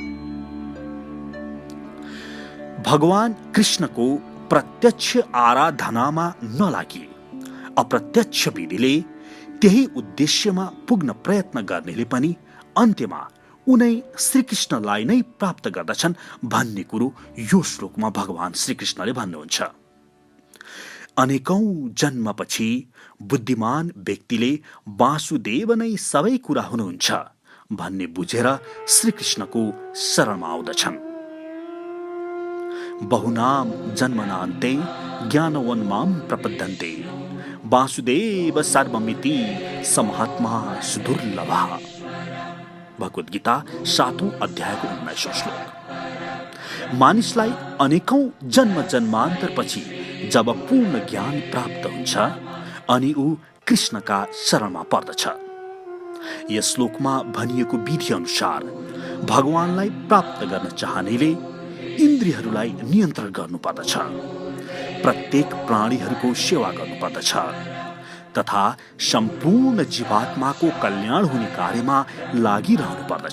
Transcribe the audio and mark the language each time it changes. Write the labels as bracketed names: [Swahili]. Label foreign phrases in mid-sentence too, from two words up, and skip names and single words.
[Nepali] भगवान कृष्णको प्रत्यक्ष आराधनामा नलागी अप्रत्यक्ष विधिले त्यही उद्देश्यमा पुग्न प्रयत्न गर्नेले पनि अन्त्यमा उनै श्रीकृष्णलाई नै प्राप्त गर्दछन् भन्ने कुरो यो श्लोकमा भगवान श्रीकृष्णले भन्नुहुन्छ। अनेकौं जन्मपछि बुद्धिमान व्यक्तिले वासुदेव नै सबै कुरा हुनुहुन्छ भन्ने बुझेर श्रीकृष्णको शरणमा आउँदछन्। [Sanskrit] बहुनाम जन्मनान्ते ज्ञानवन्मां प्रपद्यन्ते वासुदेव सर्वमिति समहात्मा सुदुर्लभः। [Nepali] भगवत गीता 7औं अध्यायको 19औं श्लोक। मानिसलाई अनेकौं जन्म जन्मान्तरपछि जब पूर्ण ज्ञान प्राप्त हुन्छ अनि ऊ कृष्णका शरणमा पर्दछ। यस श्लोकमा भनिएको विधि अनुसार भगवानलाई प्राप्त गर्न चाहनेले इन्द्रियहरूलाई नियन्त्रण गर्नुपर्दछ, प्रत्येक प्राणीहरूको सेवा गर्नुपर्दछ तथा सम्पूर्ण जीवात्माको कल्याण हुने कार्यमा लागिरहनु पर्दछ।